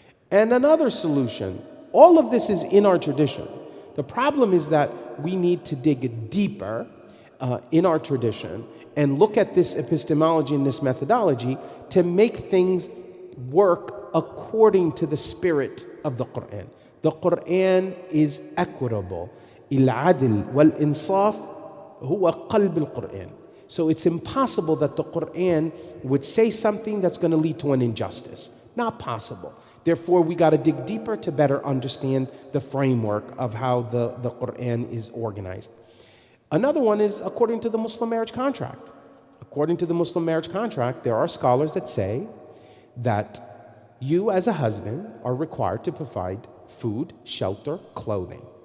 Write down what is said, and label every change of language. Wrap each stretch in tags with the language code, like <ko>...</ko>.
<en>And another solution, all of this is in our tradition. The problem is that we need to dig deeper in our tradition and look at this epistemology and this methodology to make things work according to the spirit of the Quran. The Quran is equitable.</en> <ar>العدل والإنصاف هو قلب القرآن.</ar> <en>So it's impossible that the Quran would say something that's going to lead to an injustice. Not possible. Therefore, we got to dig deeper to better understand the framework of how the Quran is organized. Another one is according to the Muslim marriage contract. According to the Muslim marriage contract, there are scholars that say that you as a husband are required to provide food, shelter, clothing.</en>